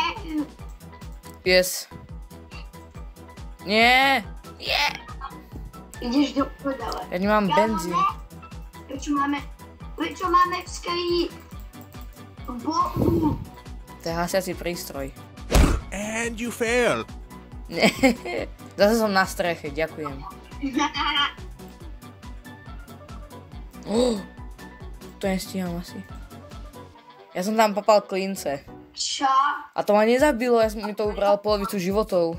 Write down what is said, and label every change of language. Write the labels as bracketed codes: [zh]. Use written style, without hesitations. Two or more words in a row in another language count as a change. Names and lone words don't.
[sk] Yes. Nie. Ideš do prdele. Ja nemám benzín. Prečo máme v skrini bombu? To je hasiaci prístroj. [en] And you failed. [sk] Zase som na streche, ďakujem. To nestíham asi. Ja som tam papal klince. Čo? A to ma nezabilo, ja som mi to ubral polovicu životov.